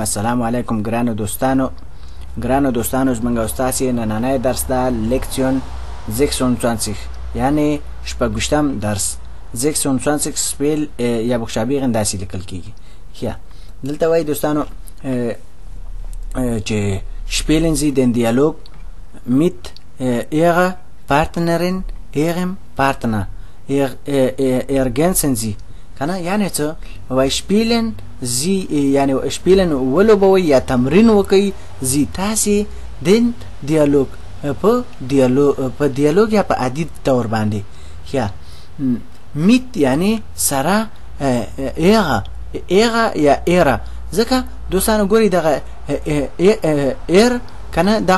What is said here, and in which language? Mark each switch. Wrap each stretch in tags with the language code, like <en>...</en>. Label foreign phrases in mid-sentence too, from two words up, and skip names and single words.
<ps>السلام علیکم ګرانو دوستانو زمونږ استاد نننی درس دا لیکسیون 26 یعنی شپږشتم درس 26 سپیل یا بخشابیغ داسې لیکل کیږي. یا دلته وایي دوستانو چې</ps> <de>spielen Sie den Dialog mit Ihrer Partnerin, Ihrem Partner, ergänzen Sie.</de> <ps>کنه یعنی څه وای</ps> <de>spielen Sie</de> <ps>یعنی شپیلن ولوبوي یا تمرین وکي زی تاسې</ps> <de>den Dialog</de> <ps>په دیالوګ یا په عادي تور باندې یا میت یعنی سره ایغه یا ایرا ځکه دوستانو ګوري دغه ایر کنه دا</ps>